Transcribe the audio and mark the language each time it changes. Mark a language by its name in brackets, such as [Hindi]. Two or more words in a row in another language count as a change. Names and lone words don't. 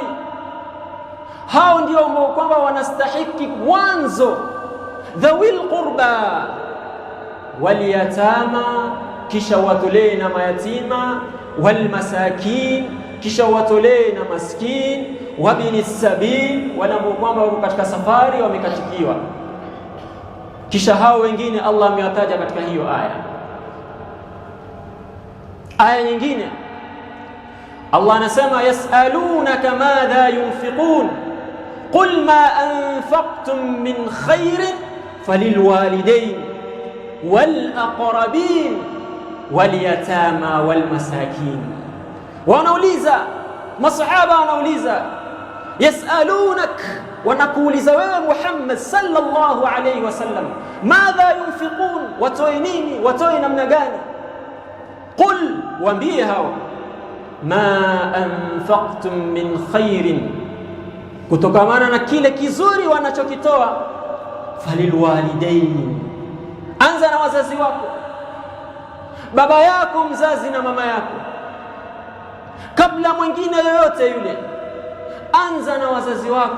[Swahili] Hao ndio ambao kwamba wanastahiki mwanzo, [Arabic] ذوي القربى واليتامى, [Swahili] kisha watolee na mayatima, [Arabic] والمساكين, [Swahili] kisha watolee na maskin, [Arabic] وابن السبيل, [Swahili] wala ambao kwamba wako katika safari wamekatikiwa. Kisha hao wengine Allah amewataja katika hiyo aya. Aya nyingine Allah anasema [Arabic] يسألونك ماذا ينفقون قل ما أنفقتم من خير فللوالدين والأقربين واليتامى والمساكين. [Swahili] Wanauliza masahaba, wanauliza yasalunak, wanakuuliza wewe Muhammad [Arabic] صلى الله عليه وسلم, ماذا ينفقون, [Swahili] watoe nini, watoe namna gani? Qul, waambie hao, [Arabic] ما أنفقتم من خير, [Swahili] kutokamana na kile kizuri wanachokitoa, falilwalidain, anza na wazazi wako, baba yako mzazi na mama yako, kabla mwingine yoyote yule, anza na wazazi wako.